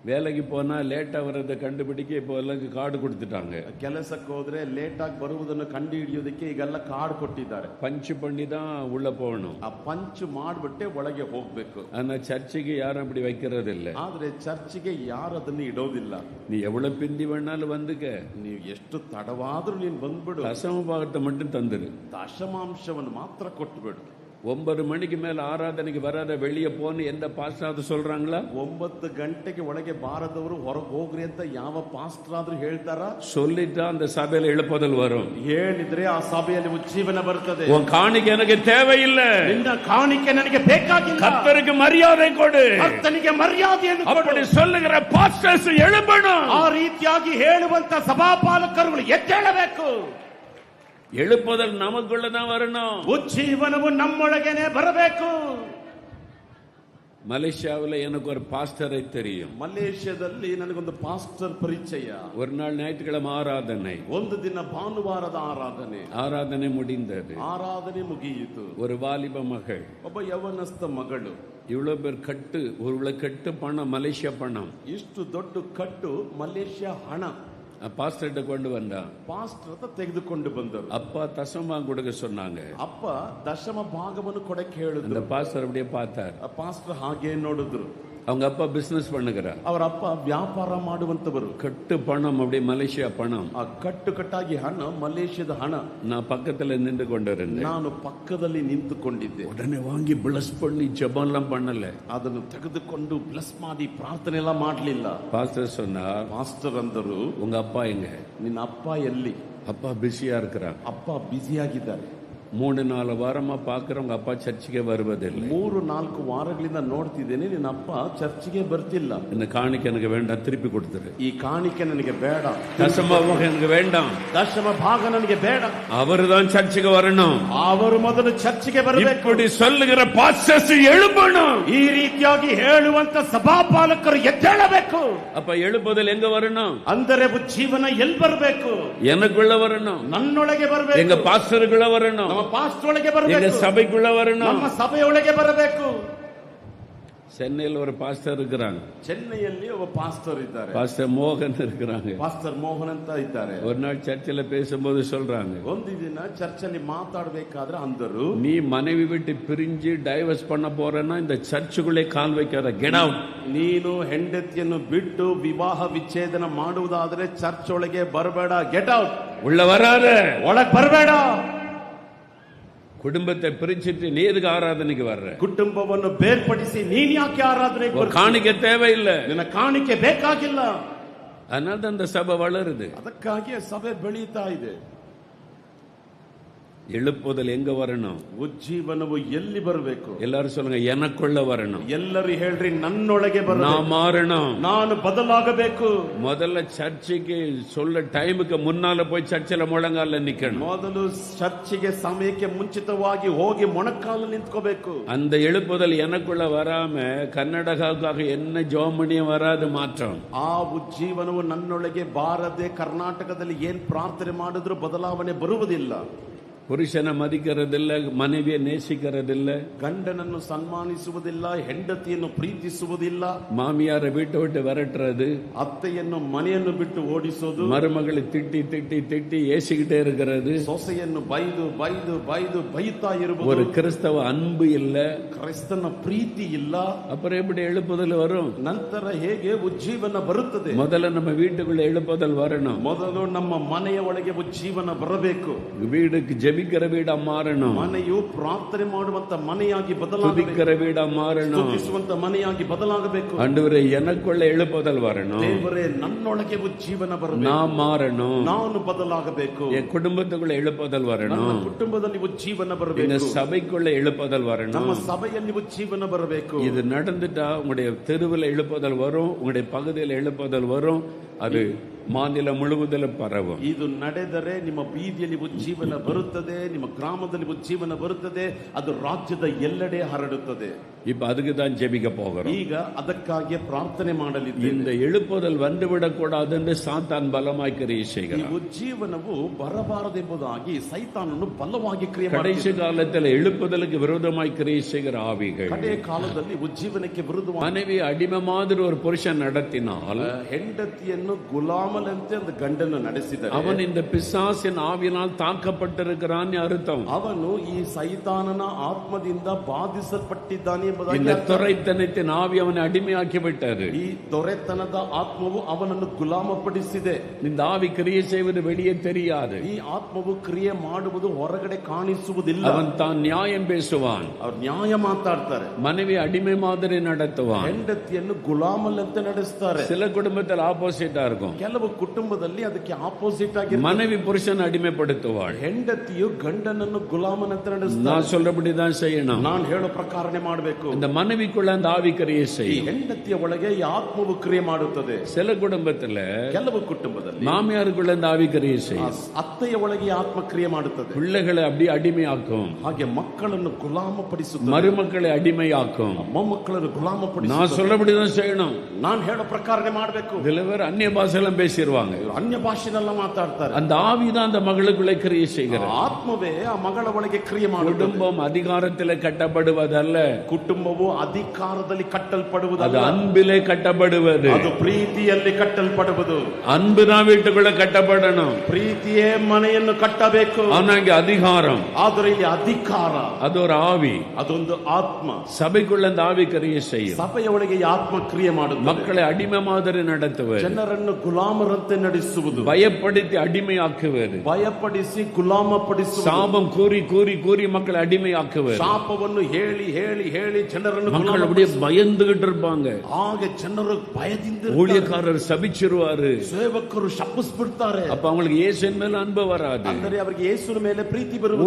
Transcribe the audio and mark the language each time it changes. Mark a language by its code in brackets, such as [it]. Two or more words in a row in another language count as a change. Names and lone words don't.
[ta] வேலைக்கு போனா லேட்டா வர்றதை கண்டுபிடிக்க இப்போ எல்லாம் கார்டு கொடுத்துட்டாங்க. [kn] ಕೆಲಸಕ್ಕೆ ಹೋದ್ರೆ ಲೇಟ್ ಆಗಿ ಬರುವುದನ್ನು ಕಂಡು ಹಿಡಿಯೋದಕ್ಕೆ ಈಗೆಲ್ಲ ಕಾರ್ಡ್ ಕೊಟ್ಟಿದ್ದಾರೆ. [ta] பஞ்ச் பண்ணி தான் உள்ள போகணும். [kn] ಆ ಪಂಚ್ ಮಾಡ್ಬಿಟ್ಟೆ ಒಳಗೆ ಹೋಗ್ಬೇಕು. [ta] ஆனா சர்ச்சுக்கு யாரும் அப்படி வைக்கிறது இல்ல. [kn] ಆದ್ರೆ ಚರ್ಚಿಗೆ ಯಾರು ಅದನ್ನು ಇಡೋದಿಲ್ಲ. [ta] நீ எவ்வளவு பிந்தி வேணாலும் வந்துக்க, [kn] ನೀವು ಎಷ್ಟು ತಡವಾದ್ರೂ ನೀನು ಬಂದ್ಬಿಡು, [ta] தசம பாகத்தை மட்டும் தந்துரு, [kn] ದಶಮಾಂಶವನ್ನು ಮಾತ್ರ ಕೊಟ್ಟುಬಿಡು. [ta] 9 மணிக்கு மேல ஆராதனைக்கு வராத வெளியே போன்னு எந்த பாஸ்டர் சொல்றாங்களா? [kn] 9 ಗಂಟೆಗೆ ಒಳಗೆ ಬಾರದವರು ಹೊರಗೆ ಹೋಗ್ರಿ ಅಂತ ಯಾವ ಪಾಸ್ಟರ್ ಆದ್ರೂ ಹೇಳ್ತಾರ? [ta] சொல்லிட்டா அந்த சபையில எழுப்புதல் வரும். [kn] ಹೇಳಿದ್ರೆ ಆ ಸಭೆಯಲ್ಲಿ ಉಜ್ಜೀವನ ಬರ್ತದೆ. [ta] உன் காணிக்கை எனக்கு தேவையில்லை, [kn] ನಿನ್ನ ಕಾಣಿಕೆ ನನಗೆ ಬೇಕಾಗಿಲ್ಲ, [ta] கர்த்தருக்கு மரியாதை கொடு, [kn] ಕರ್ತನಿಗೆ ಮರ್ಯಾದೆಯನ್ನು ಕೊಡು. [ta] அப்படி சொல்லுகிற பாஸ்டர்ஸ் எழும்பணும். [kn] ಆ ರೀತಿಯಾಗಿ ಹೇಳುವಂತ ಸಭಾಪಾಲಕರುಗಳು ಎದ್ದೇಳಬೇಕು. [ta] எழுப்புதல் நமக்குள்ளதான் வரணும். [kn] ಉಜ್ಜೀವನವು ನಮ್ಮೊಳಗೇನೆ ಬರಬೇಕು. [ta] மலேசியாவில் எனக்கு ஒரு பாஸ்டரை தெரியும். [kn] ಮಲೇಷ್ಯಾದಲ್ಲಿ ನನಗೊಂದು ಪಾಸ್ಟರ್ ಪರಿಚಯ. [ta] ஒரு நாள் ஞாயிற்றுக்கிழமை ஆராதனை, [kn] ಒಂದು ದಿನ ಭಾನುವಾರದ ಆರಾಧನೆ. [ta] ஆராதனை முடிந்தது. [kn] ಆರಾಧನೆ ಮುಗಿಯಿತು. [ta] ஒரு வாலிப மகள், [kn] ಒಬ್ಬ ಯವನಸ್ಥ ಮಗಳು, [ta] இவ்வளவு பேர் கட்டு, ஒரு கட்டு பணம், மலேசியா பணம், [kn] ಇಷ್ಟು ದೊಡ್ಡ ಕಟ್ಟು ಮಲೇಷ್ಯಾ ಹಣ [ta] பாஸ்டர்கிட்ட கொண்டு வந்தா. [kn] ಪಾಸ್ಟರ್ ಹತ್ರ ತೆಗೆದುಕೊಂಡು ಬಂದರು. [ta] அப்பா தசமா கொடுக்க சொன்னாங்க. [kn] ಅಪ್ಪ ದಶಮ ಭಾಗವನ್ನು ಕೊಡಕ್ಕೆ ಹೇಳಿದ್ರು. [ta] அந்த பாஸ்டர் அப்படியே பார்த்தார். [kn] ಪಾಸ್ಟರ್ ಹಾಗೆ ನೋಡಿದ್ರು. [ta] அவங்க அப்பா பிசினஸ் பண்ணுகிறார். [kn] ಅವರ ಅಪ್ಪ ವ್ಯಾಪಾರ ಮಾಡುವಂತವರು. [ta] கட்டு பணம், அப்படியே மலேசியா பணம், [kn] ಆ ಕಟ್ಟು ಕಟ್ಟಾಗಿ ಹಣ, ಮಲೇಷ್ಯಾದ ಹಣ. [ta] நான் பக்கத்துல நின்று கொண்டிருந்தேன். [kn] ನಾನು ಪಕ್ಕದಲ್ಲಿ ನಿಂತುಕೊಂಡಿದ್ದೆ. [ta] உடனே வாங்கி பிளஸ் பண்ணி ஜெபம் எல்லாம் பண்ணல. [kn] ಅದನ್ನು ತೆಗೆದುಕೊಂಡು ಬ್ಲೆಸ್ ಮಾಡಿ ಪ್ರಾರ್ಥನೆ ಎಲ್ಲ ಮಾಡಲಿಲ್ಲ. [ta] பாஸ்டர் சொன்னார், [kn] ಪಾಸ್ಟರ್ ಅಂದರು, [ta] உங்க அப்பா எங்க? [kn] ನಿನ್ನ ಅಪ್ಪ ಎಲ್ಲಿ? [ta] அப்பா பிஸியா இருக்கிறார். [kn] ಅಪ್ಪ ಬ್ಯುಸಿಯಾಗಿದ್ದಾರೆ. [ta] 3-4 வாரமா பாக்குறவங்க அப்பா சர்ச்சுக்கே வருவதில்லை. [kn] 3-4 ವಾರಗಳಿಂದ ನೋಡ್ತಿದ್ದೇನೆ, ನಿನ್ನ ಅಪ್ಪ ಚರ್ಚಿಗೆ ಬರ್ತಿಲ್ಲ. [ta] இந்த காணிக்கை எனக்கு வேண்டாம், திருப்பி கொடுத்துரு. [kn] ಈ ಕಾಣಿಕೆ ನನಗೆ ಬೇಡ, [ta] தசம பாகம் எனக்கு வேண்டாம், [kn] ದಶಮ ಭಾಗ ನನಗೆ ಬೇಡ. [ta] அவர்தான் சர்ச்சுக்கு வரணும். [kn] ಅವರು ಮೊದಲು ಚರ್ಚಿಗೆ ಬರಬೇಕು. [ta] இப்படி சொல்லுகிற பாஸ்டர்ஸ் எழும்பணும். [kn] ಈ ರೀತಿಯಾಗಿ ಹೇಳುವಂತ ಸಭಾಪಾಲಕರು ಎದ್ದೇಳಬೇಕು. [ta] அப்ப எழுப்புதல் எங்க வரணும்? [kn] ಅಂದರೆ ಜೀವನ ಎಲ್ಲಿ ಬರಬೇಕು? [ta] எனக்குள்ள வரணும், [kn] ನನ್ನೊಳಗೆ ಬರಬೇಕು. [ta] எங்க பாஸ்டருக்குள்ள வரணும், [kn] ನಮ್ಮ ಪಾಸ್ಟರ್ ಒಳಗೆ [ta] எங்க [kn] ಬರಬೇಕು, [ta] சபைக்குள்ள வரணும், [kn] ನಮ್ಮ ಸಭೆಯೊಳಗೆ ಬರಬೇಕು. [ta] சென்னையில் ஒரு பாஸ்டர் இருக்கிறாங்க. [kn] ಚೆನ್ನೈಯಲ್ಲಿ ಒಬ್ಬ ಪಾಸ್ಟರ್ ಇದ್ದಾರೆ, [ta] பாஸ்டர் மோகன் இருக்கிறாங்க. [kn] ಪಾಸ್ಟರ್ ಮೋಹನ್ ಅಂತ ಇದ್ದಾರೆ. [ta] ஒரு நாள் சர்ச்சில் பேசும்போது சொல்றாங்க, [kn] ಒಂದು ದಿನ ಚರ್ಚಲ್ಲಿ ಮಾತಾಡಬೇಕಾದ್ರೆ ಅಂದರು, [ta] நீ மனைவி விட்டு பிரிஞ்சு டைவர்ஸ் பண்ண போறேன்னா இந்த சர்ச்சுக்குள்ளே கால் வைக்காத, [en] get out. [kn] ನೀನು ಹೆಂಡತಿಯನ್ನು ಬಿಟ್ಟು ವಿವಾಹ ವಿಚ್ಛೇದನ ಮಾಡುವುದಾದ್ರೆ ಚರ್ಚ್ ಒಳಗೆ ಬರಬೇಡ, [en] get out. [ta] உள்ள வராத, [kn] ಒಳಗೆ ಬರಬೇಡ. [ta] குடும்பத்தை பிரிச்சுட்டு நீ எதுக்கு ஆராதனைக்கு வர்ற? [kn] ಕುಟುಂಬವನ್ನು ಬೇರ್ಪಡಿಸಿ ನೀನ್ ಯಾಕೆ ಆರಾಧನೆಗೆ ಬರ್ತೀಯ? [ta] காணிக்கை தேவையில்லை, [kn] ನಿನ್ನ ಕಾಣಿಕೆ ಬೇಕಾಗಿಲ್ಲ. [ta] அதனால தான் இந்த சபை வளருது. [kn] ಅದಕ್ಕಾಗಿ ಸಭೆ ಬೆಳೀತಾ ಇದೆ. [ta] எழுப்புதல் எங்க வரணும்? [kn] ಉಜ್ಜೀವನವು ಎಲ್ಲಿ ಬರಬೇಕು? [ta] எல்லாரும் சொல்லுங்க, எனக்குள்ள வரணும். [kn] ಎಲ್ಲರೂ ಹೇಳ್ರಿ, ನನ್ನೊಳಗೆ ಬರಬೇಕು, [ta] நான் மாறணும், [kn] ನಾನು ಬದಲಾಗಬೇಕು. [ta] முதல்ல சர்ச்சுக்கு சொல்ல டைமுக்கு முன்னால போய் சர்ச்சில் முழங்கால நிக்கணும். [kn] ಮೊದಲು ಚರ್ಚಿಗೆ ಸಮಯಕ್ಕೆ ಮುಂಚಿತವಾಗಿ ಹೋಗಿ ಮೊಣಕಾಲು ನಿಂತ್ಕೋಬೇಕು. [ta] அந்த எழுப்புதல் எனக்குள்ள வராம கர்நாடகாவுக்காக என்ன ஜோமணியம் வராது மாற்றம். [kn] ಆ ಉಜ್ಜೀವನವು ನನ್ನೊಳಗೆ ಬಾರದೆ ಕರ್ನಾಟಕದಲ್ಲಿ ಏನ್ ಪ್ರಾರ್ಥನೆ ಮಾಡಿದ್ರು ಬದಲಾವಣೆ ಬರುವುದಿಲ್ಲ. [ta] புருஷனை மதிக்கிறதில்ல, மனைவியை நேசிக்கிறதில்ல, [kn] ಗಂಡನನ್ನು ಸನ್ಮಾನಿಸುವುದಿಲ್ಲ, ಹೆಂಡತಿಯನ್ನು ಪ್ರೀತಿಸುವುದಿಲ್ಲ, [ta] மாமியாரை வீட்டை விட்டு விரட்டுறது, [kn] ಅತ್ತೆಯನ್ನು ಮನೆಯನ್ನು ಬಿಟ್ಟು ಓಡಿಸೋದು, [ta] மருமகளை திட்டி திட்டி திட்டி ஏசிக்கிட்டே இருக்கிறது, [kn] ಸೊಸೆಯನ್ನು ಬೈದು ಬೈದು ಬೈದು ಬೈತಾ ಇರುವುದು. [ta] ஒரு கிறிஸ்தவ அன்பு இல்ல, [kn] ಕ್ರಿಸ್ತನ ಪ್ರೀತಿ ಇಲ್ಲ. [ta] அப்புறம் எப்படி எழுப்புதல் வரும்? [kn] ನಂತರ ಹೇಗೆ ಉಜ್ಜೀವನ ಬರುತ್ತದೆ? [ta] முதல்ல நம்ம வீட்டுக்குள்ள எழுப்புதல் வரணும். [kn] ಮೊದಲು ನಮ್ಮ ಮನೆಯ ಒಳಗೆ ಉಜ್ಜೀವನ ಬರಬೇಕು. [ta] வீடுக்கு ஜெபிக்கிற வீடா மாறணும், [kn] ಮನೆಯು ಪ್ರಾರ್ಥನೆ ಮಾಡುವಂತ ಮನೆಯಾಗಿ ಬದಲಾಗಬೇಕು, [ta] துதிக்கிற வீடா மாறணும், [kn] ಸ್ತುತಿಸುವಂತ ಮನೆಯಾಗಿ ಬದಲಾಗಬೇಕು. [ta] ஆண்டவரே எனக்குள்ள எழுப்புதல் வரணும், [kn] ದೇವರೇ ನನ್ನೊಳಗೆ ಉಜ್ಜೀವನ ಬರಬೇಕು, [ta] நான் மாறணும், [kn] ನಾನು ಬದಲಾಗಬೇಕು, [ta] என் குடும்பத்துக்குள்ள எழுப்புதல் [kn] ನನ್ನ [ta] வரணும், [kn] ಕುಟುಂಬದಲ್ಲಿ ಉಜ್ಜೀವನ [ta] எங்க [kn] ಬರಬೇಕು, [ta] சபைக்குள்ள எழுப்புதல் [kn] ನಮ್ಮ [ta] வரணும். [kn] ಸಭೆಯಲ್ಲಿ ಉಜ್ಜೀವನ ಬರಬೇಕು. [ta] இது நடந்துட்டா உங்களுடைய தெருவில் எழுப்புதல் வரும், உங்களுடைய பகுதியில் எழுப்புதல் வரும், அது மாநிலம் முழுவதிலும் பரவும். [kn] ಇದು ನಡೆದರೆ ನಿಮ್ಮ ಬೀದಿಯಲ್ಲಿ ಉಜ್ಜೀವನ ಬರುತ್ತದೆ, ನಿಮ್ಮ ಗ್ರಾಮದಲ್ಲಿ ಉಜ್ಜೀವನ ಬರುತ್ತದೆ, ಅದು ರಾಜ್ಯದ ಎಲ್ಲೆಡೆ ಹರಡುತ್ತದೆ. [ta] இப்ப அதுக்கு தான் ஜெபிக்க போகிறோம். [kn] ಈಗ ಅದಕ್ಕಾಗಿ ಪ್ರಾರ್ಥನೆ ಮಾಡಲಿದ್ದೇವೆ. [ta] இந்த எழுப்புதல் வந்துவிடக் கூடாது என்று சாத்தான் பலமாய் கிரியை [kn] ಈ [ta] செய்கிறான். [kn] ಉಜ್ಜೀವನವು ಬರಬಾರದೆಂಬುದಾಗಿ ಸೈತಾನನು ಬಲವಾಗಿ ಕ್ರಿಯೆ [ta] கடைசி [kn] ಮಾಡುತ್ತಾನೆ. [ta] காலத்தில் எழுப்புதலுக்கு விரோதமாய் கிரியை செய்கிற ஆவிகள் [kn] ಕಡೆ ಕಾಲದಲ್ಲಿ ಉಜ್ಜೀವನಕ್ಕೆ ವಿರುದ್ಧವಾಗಿ [ta] மனைவி அடிமை மாதிரி ஒரு புருஷன் நடத்தினால் [kn] ಹೆಂಡತಿಯನ್ನು ಗುಲಾಮನಂತೆ ಒಂದು ಗಂಡನ್ನು ನಡೆಸಿದರೆ [ta] அவன் இந்த பிசாசின் ஆவியினால் தாக்கப்பட்டிருக்கிறான் அர்த்தம். [kn] ಅವನು ಈ ಸೈತಾನನ ಆತ್ಮದಿಂದ ಬಾಧಿಸಲ್ಪಟ್ಟಿದ್ದಾನೆ ಎಂಬುದಾಗಿ [ta] இந்த [kn] ಅರ್ಥ. [ta] துரைத்தனத்தின் ஆவி அவனை அடிமையாக்கி விட்டாரு. [kn] ಈ ದೊರೆತನದ ಆತ್ಮವು ಅವನನ್ನು ಗುಲಾಮಪಡಿಸಿದೆ. [ta] இந்த ஆவி கிரியை செய்வது வெளியே தெரியாது. [kn] ಈ ಆತ್ಮವು ಕ್ರಿಯೆ ಮಾಡುವುದು ಹೊರಗಡೆ ಕಾಣಿಸುವುದಿಲ್ಲ. [ta] அவன் தான் நியாயம் பேசுவான், [kn] ಅವ್ರು ನ್ಯಾಯ ಮಾತಾಡ್ತಾರೆ, [ta] மனைவி அடிமை மாதிரி நடத்துவான். [kn] ಹೆಂಡತಿಯನ್ನು ಗುಲಾಮಲ್ಲಂತೆ ನಡೆಸ್ತಾರೆ. [ta] சில குடும்பத்தில் ஆப்போசிட்டா இருக்கும். [kn] ಕೆಲವು ಕುಟುಂಬದಲ್ಲಿ ಅದಕ್ಕೆ ಆಪೋಸಿಟ್ ಆಗಿ [ta] மனைவி புருஷன் அடிமைப்படுத்துவாள். [kn] ಹೆಂಡತಿಯು ಗಂಡನನ್ನು ಗುಲಾಮನಂತೆ ನಡೆಸ್ತಾರೆ. [ta] நான் சொல்றபடிதான் செய்யணும். [kn] ನಾನು ಹೇಳೋ ಪ್ರಕಾರನೇ ಮಾಡಬೇಕು. [ta] இந்த மனைவிக்குள்ள அந்த ஆவி கிரியை [kn] ಈ [ta] செய்யும். [kn] ಹೆಂಡತಿಯ ಒಳಗೆ ಈ ಆತ್ಮವು ಕ್ರಿಯೆ ಮಾಡುತ್ತದೆ. [ta] சில குடும்பத்துல [kn] ಕೆಲವು ಕುಟುಂಬದಲ್ಲಿ [ta] மாமியாருக்குள்ள இந்த ஆவி கிரியை செய்யும். [kn] ಅತ್ತೆಯ ಒಳಗೆ ಈ ಆತ್ಮ ಕ್ರಿಯೆ ಮಾಡುತ್ತದೆ. [ta] பிள்ளைகளை அப்படி அடிமையாக்கும், [kn] ಹಾಗೆ ಮಕ್ಕಳನ್ನು ಗುಲಾಮಪಡಿಸುತ್ತದೆ. [ta] மருமக்களை அடிமையாக்கும். [kn] ಮೊಮ್ಮಕ್ಕಳನ್ನು [ta] நான் [kn] ಗುಲಾಮಪಡಿಸುತ್ತದೆ. [ta] சொல்றபடிதான் செய்யணும். [kn] ನಾನು ಹೇಳೋ ಪ್ರಕಾರನೇ ಮಾಡಬೇಕು. [ta] சில பேர் அந்நிய பாஷையெல்லாம் பேசிடுவாங்க. [kn] ಅನ್ಯ ಭಾಷೆನೆಲ್ಲ ಮಾತಾಡ್ತಾರೆ. [ta] அந்த ஆவிதான் அந்த மகளுக்குள்ளே கிரியை செய்கிறது. [kn] ಆತ್ಮವೇ ಆ ಮಗಳ ಒಳಗೆ ಕ್ರಿಯೆ ಮಾಡುತ್ತದೆ. [ta] குடும்பம் அதிகாரத்திலே கட்டப்படுவதல்ல, [kn] ಕುಟುಂಬವು ಅಧಿಕಾರದಲ್ಲಿ [ta] அது [kn] ಕಟ್ಟಲ್ಪಡುವುದಲ್ಲ, [ta] அன்பிலே கட்டப்படுவது. [kn] ಅದು ಪ್ರೀತಿಯಲ್ಲಿ ಕಟ್ಟಲ್ಪಡುವುದು. [ta] அன்புதான் வீட்டுக்குள்ள கட்டப்படணும். [kn] ಪ್ರೀತಿಯೇ ಮನೆಯನ್ನು ಕಟ್ಟಬೇಕು. [ta] ஆனா இங்க அதிகாரம், [kn] ಆದರೆ ಇಲ್ಲಿ ಅಧಿಕಾರ, [ta] அது ஒரு ஆவி. [kn] ಅದೊಂದು ಆತ್ಮ. [ta] சபைக்குள்ள அந்த ஆவி கிரியை செய்யும். [kn] ಸಭೆಯ ಒಳಗೆ ಈ ಆತ್ಮ ಕ್ರಿಯೆ ಮಾಡುತ್ತದೆ. [ta] மக்களை அடிமை மாதிரி நடத்துவது, [kn] ಜನರನ್ನು ಗುಲಾಮರಂತೆ ನಡೆಸುವುದು, [ta] பயப்படுத்தி அடிமையாக்குவது, [kn] ಭಯಪಡಿಸಿ ಗುಲಾಮಪಡಿಸುವುದು, [ta] சாபம் கூறி கூறி கூறி மக்களை அடிமையாக்குவது. [kn] ಶಾಪವನ್ನು ಹೇಳಿ ಹೇಳಿ ಹೇಳಿ ಜನರನ್ನು [ta] மக்கள் அப்படியே பயந்துகிட்டு இருப்பாங்க. [kn] ಹಾಗೆ ಜನರು ಭಯದಿಂದ [ta] ஊழியக்காரர் சபிச்சிருவாரு. [kn] ಸೇವಕರು ಶಪಿಸ್ಬಿಡ್ತಾರೆ. [ta] அப்ப அவங்களுக்கு இயேசுவின் மேல அன்பு வராது, [kn] ಅಂದರೆ ಅವರಿಗೆ ಯೇಸುವಿನ ಮೇಲೆ ಪ್ರೀತಿ ಬರುವುದಿಲ್ಲ,